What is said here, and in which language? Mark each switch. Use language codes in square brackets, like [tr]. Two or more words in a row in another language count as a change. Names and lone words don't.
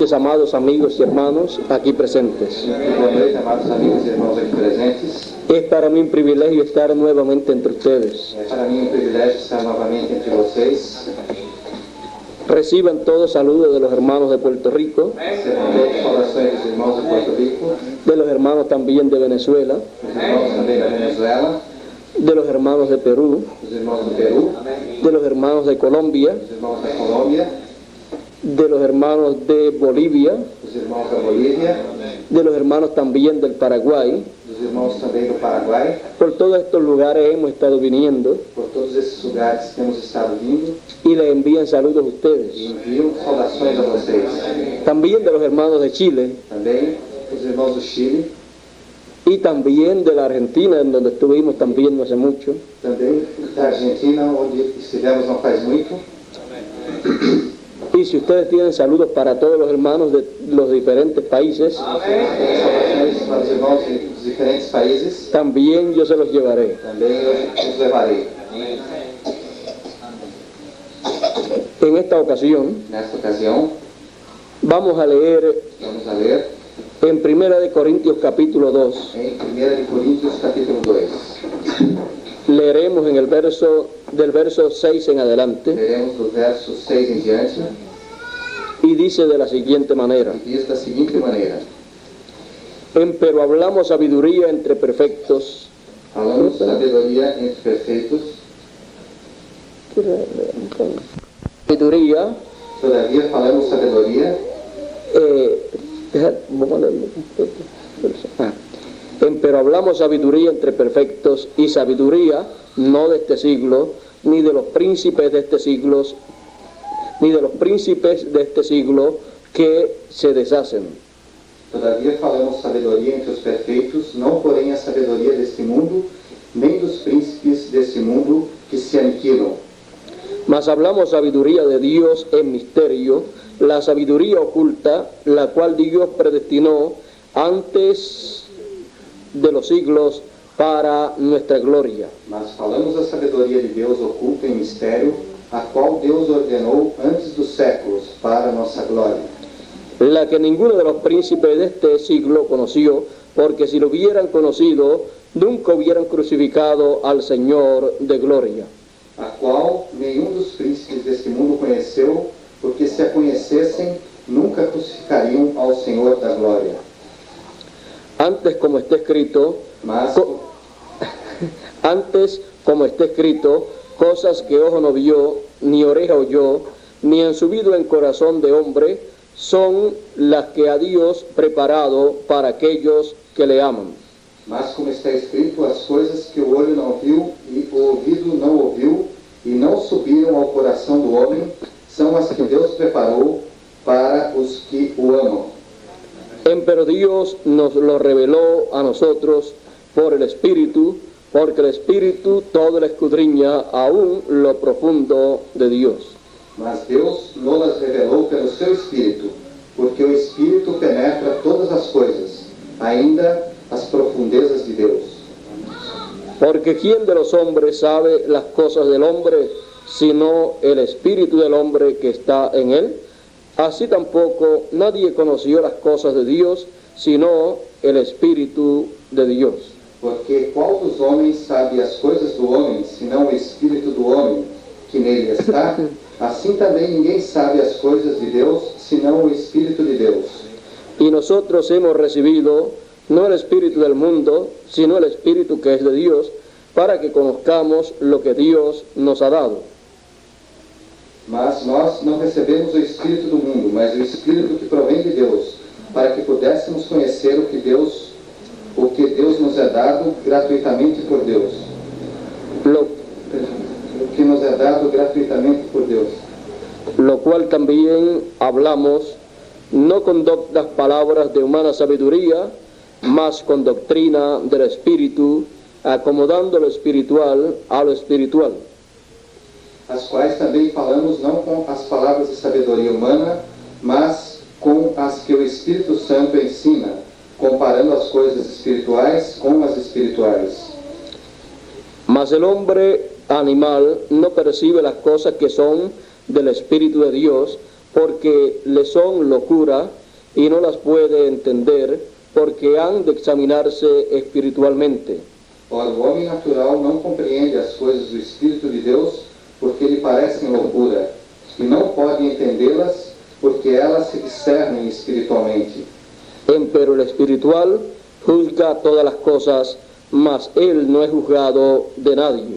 [es] noches, amados amigos y hermanos aquí presentes. [pt] Boa noite, amados amigos e irmãos aqui presentes. [es] Es para mí un privilegio estar nuevamente entre ustedes. [pt] É para mim um privilégio estar novamente entre vocês. [es] Reciban todos saludos de los hermanos de Puerto Rico, [pt] Recebam todas as orações dos irmãos de Porto Rico, [es] de los hermanos también de Venezuela, [pt] dos irmãos também da Venezuela, [es] de los hermanos de Perú, [pt] dos irmãos do Peru, [es] de los hermanos de Colombia, [pt] dos irmãos da Colômbia, [es] de los hermanos de Bolivia, [pt] dos irmãos da Bolívia, [es] de los hermanos también del Paraguay. [pt] dos irmãos também do Paraguai. [es] Por todos estos lugares hemos estado viniendo [pt] Por todos esses lugares temos estado vindo [es] y les envían saludos a [pt] e [es] ustedes. [pt] envio saudações a vocês. [es] También de los hermanos de Chile [pt] Também os irmãos do Chile, [es] y también de la Argentina, en donde estuvimos también no hace mucho. [pt] também da Argentina, onde estivemos não faz muito. [es] Y si ustedes tienen saludos para todos los hermanos de los diferentes países, [pt] Saudações para os irmãos dos diferentes países, [es] también yo se los llevaré. [pt] também eu os levarei. [es] En esta ocasión [pt] Nesta ocasião, [es] vamos a leer [pt] vamos a ler [es] en 1 de Corintios capítulo 2. [pt] em 1 de Coríntios capítulo 2. [es] Leeremos en el del verso 6 en adelante [pt] Leremos do verso 6 em diante [es] y dice de la siguiente manera: [pt] e diz da seguinte maneira: [es] Pero hablamos sabiduría entre perfectos. [pt] falamos sabedoria entre perfeitos, [es] Sabiduría, [pt] todavia falamos sabedoria, [es] vamos a leerlo. Pero hablamos sabiduría entre perfectos, y sabiduría no de este siglo, ni de los príncipes de este siglo, que se deshacen. [pt] todavia falamos sabedoria entre os perfeitos, não porém a sabedoria deste mundo, nem dos príncipes deste mundo que se aniquilam. [es] Mas hablamos sabiduría de Dios en misterio, la sabiduría oculta, la cual Dios predestinó antes de los siglos para nuestra gloria. [pt] Mas falamos a sabedoria de Deus oculta em mistério, a qual Deus ordenou antes dos séculos para nossa glória. [es] La que ninguno de los príncipes de este siglo conoció, porque si lo hubieran conocido, nunca hubieran crucificado al Señor de gloria. [pt] A qual nenhum dos príncipes deste mundo conheceu, porque se a conhecessem, nunca crucificariam ao Senhor da glória. [es] Antes, como está escrito, [pt] Mas, [es] cosas que ojo no vio, ni oreja oyó, ni han subido en corazón de hombre, son las que a Dios preparado para aquellos que le aman. [pt] mas como está escrito, as coisas que o olho não viu e o ouvido não ouviu e não subiram ao coração do homem, são as que Deus preparou para os que o amam. [es] Pero Dios nos lo reveló a nosotros por el Espíritu, porque el Espíritu todo lo escudriña aún lo profundo de Dios. [pt] Mas Deus nos revelou pelo seu Espírito, porque o Espírito penetra todas as coisas, ainda as profundezas de Deus. [es] Porque ¿quién de los hombres sabe las cosas del hombre, sino el Espíritu del hombre que está en él? Así tampoco nadie conoció las cosas de Dios, sino el Espíritu de Dios. [pt] Porque qual dos homens sabe as coisas do homem, senão o Espírito do homem que nele está? Assim também ninguém sabe as coisas de Deus, senão o Espírito de Deus. [es] Y nosotros hemos recibido no el Espíritu del mundo, sino el Espíritu que es de Dios, para que conozcamos lo que Dios nos ha dado. [pt] Mas nós não recebemos o Espírito do mundo, mas o Espírito que provém de Deus, para que pudéssemos conhecer o que Deus nos é dado gratuitamente por Deus. O que nos é dado gratuitamente por Deus. [es] Lo cual también hablamos, no con doctas palabras de humana sabiduría, mas con doctrina del Espíritu, acomodando lo espiritual a lo espiritual. [pt] As quais também falamos não com as palavras de sabedoria humana, mas com as que o Espírito Santo ensina, comparando as coisas espirituais com as espirituais. [es] Mas el hombre animal no percibe las cosas que son del Espíritu de Dios, porque le son locura y no las puede entender, porque han de examinarse espiritualmente. [pt] Ora, o homem natural não compreende as coisas do Espírito de Deus, porque lhe parecem loucura, e não pode entendê-las, porque elas se discernem espiritualmente. [es] Empero el espiritual juzga todas las cosas, mas él no es juzgado de nadie.